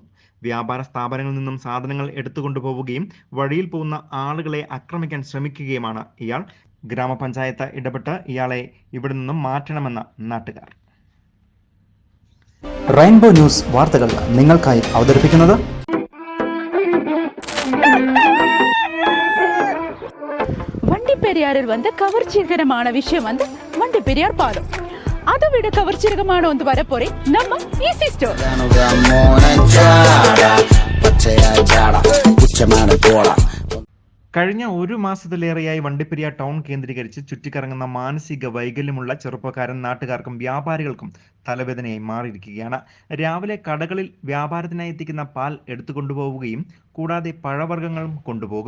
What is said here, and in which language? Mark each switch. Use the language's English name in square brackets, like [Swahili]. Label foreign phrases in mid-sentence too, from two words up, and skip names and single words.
[Malayalam] വ്യാപാര സ്ഥാപനങ്ങളിൽ നിന്നും സാധനങ്ങൾ എടുത്തുകൊണ്ടുപോവുകയും വഴിയിൽ പോകുന്ന ആളുകളെ ആക്രമിക്കാൻ ശ്രമിക്കുകയുമാണ് ഇയാൾ. ഗ്രാമപഞ്ചായത്ത് ഇടപെട്ട് ഇയാളെ ഇവിടെ നിന്നും മാറ്റണമെന്ന് നാട്ടുകാർ. റെയിൻബോ ന്യൂസ് വാർത്തകൾ നിങ്ങൾക്കായി അവതരിപ്പിക്കുന്നത് [Tamil] வண்டிப்பெரியாரில் கவர்ச்சிகரமான விஷயம் வண்டிப்பெரியார் பாலம். அதை விட கவர்ச்சிகரமான ஒன்று வரப்போறே நம்ம ஈஸி ஸ்டோர். [Malayalam] കഴിഞ്ഞ ഒരു മാസത്തിലേറെയായി വണ്ടിപ്പെരിയാർ ടൗൺ കേന്ദ്രീകരിച്ച് ചുറ്റിക്കറങ്ങുന്ന മാനസിക വൈകല്യമുള്ള ചെറുപ്പക്കാരൻ നാട്ടുകാർക്കും വ്യാപാരികൾക്കും തലവേദനയായി മാറിയിരിക്കുകയാണ്. രാവിലെ കടകളിൽ വ്യാപാരത്തിനായി എത്തിക്കുന്ന പാൽ എടുത്തുകൊണ്ടുപോവുകയും കൂടാതെ പഴവർഗ്ഗങ്ങളും കൊണ്ടുപോകും.